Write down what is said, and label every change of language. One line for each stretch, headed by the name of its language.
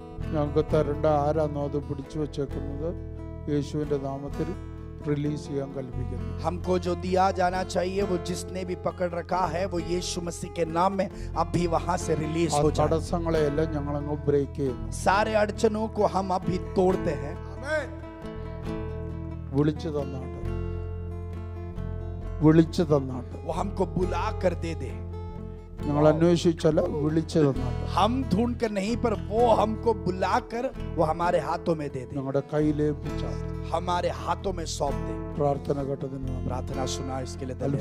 Malayalam: ഞങ്ങൾക്ക് തരേണ്ട ആരാന്നോ അത് പിടിച്ചു വെച്ചേക്കുന്നത് യേശുവിന്റെ നാമത്തിൽ റിലീസ് ചെയ്യാൻ കൽപ്പിക്കുന്നു.
Hindi: हमको जो दिया जाना चाहिए वो जिसने भी पकड़ रखा है वो यीशु मसीह के नाम में अभी वहां से रिलीज ആ हो जाए.
Malayalam: തടസ്സങ്ങളെല്ലാം ഞങ്ങളങ്ങ്
English: break
Malayalam: ചെയ്യുന്നു.
Hindi: सारे अड़चनों को हम अभी तोड़ते हैं.
Malayalam: വിളിച്ചു തന്നാട്ടെ, വിളിച്ചു തന്നാട്ടെ.
Hindi: वो हमको बुला कर दे दे.
Malayalam: ഞങ്ങൾ അന്വേഷിച്ചല്ല, വിളിച്ചു തന്നാട്ടെ.
Hindi: हम ढूंढ कर नहीं, पर वो हमको बुलाकर वो हमारे हाथों में दे दे.
Malayalam: ഞങ്ങളുടെ കയ്യിലേൽപ്പിച്ചാൽ
Hindi: हमारे हाथों में सौंप दे.
Malayalam: പ്രാർത്ഥന കേട്ടതിന് നന്ദി.
Hindi: प्रार्थना सुना इसके लिए धन्यवाद.